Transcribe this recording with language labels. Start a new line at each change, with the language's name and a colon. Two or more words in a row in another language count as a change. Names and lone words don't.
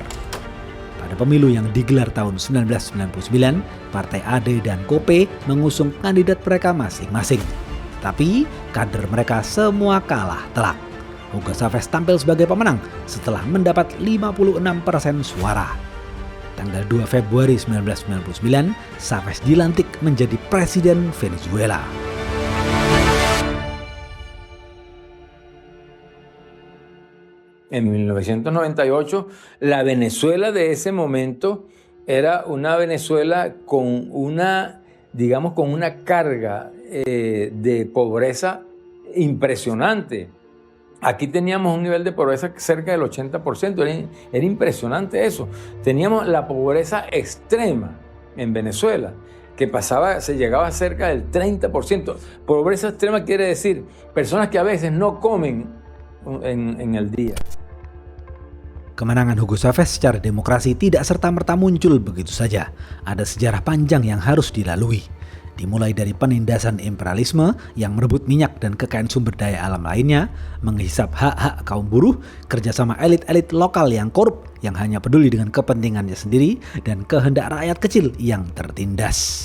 Indonesian: Pada pemilu yang digelar tahun 1999, Partai AD dan COPE mengusung kandidat mereka masing-masing. Tapi kader mereka semua kalah telak. Hugo Chavez tampil sebagai pemenang setelah mendapat 56% suara. Tanggal 2 Februari 1999, Chavez dilantik menjadi Presiden Venezuela.
Spanish: En 1998, la Venezuela de ese momento era una Venezuela con una carga de pobreza impresionante. Aquí teníamos un nivel de pobreza cerca del 80%, era impresionante eso. Teníamos la pobreza extrema en Venezuela, que se llegaba a cerca del 30%. Pobreza extrema quiere decir personas que a veces no comen en el día.
Indonesian: Kemenangan Hugo Chavez secara demokrasi tidak serta-merta muncul begitu saja. Ada sejarah panjang yang harus dilalui. Dimulai dari penindasan imperialisme yang merebut minyak dan kekayaan sumber daya alam lainnya, menghisap hak-hak kaum buruh, kerjasama elit-elit lokal yang korup, yang hanya peduli dengan kepentingannya sendiri, dan kehendak rakyat kecil yang tertindas.